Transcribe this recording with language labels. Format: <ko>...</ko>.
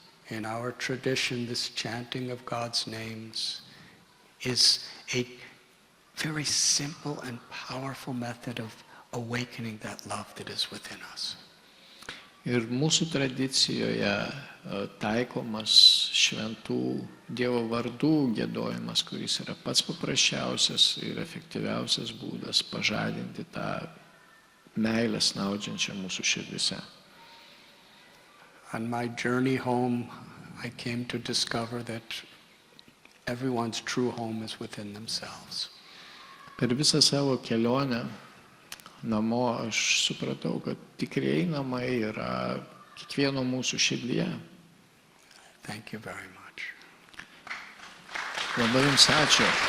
<en>In our tradition, this chanting of God's names is a very simple and powerful method of awakening that love that is within us.</en> <lt>Ir mūsų tradicijoje taikomas šventų Dievo vardų giedojimas, kuris yra pats paprasčiausias ir efektyviausias būdas pažadinti tą meilę snaudžiančią mūsų širdise.</lt> <en>On my journey home, I came to discover that everyone's true home is within themselves.</en> <lt>Per visą savo kelionę namo aš supratau, kad tikrieji namai yra kiekvieno mūsų širdyje.</lt> <en>Thank you very much.</en> <lt>Labai jums ačiū.</lt>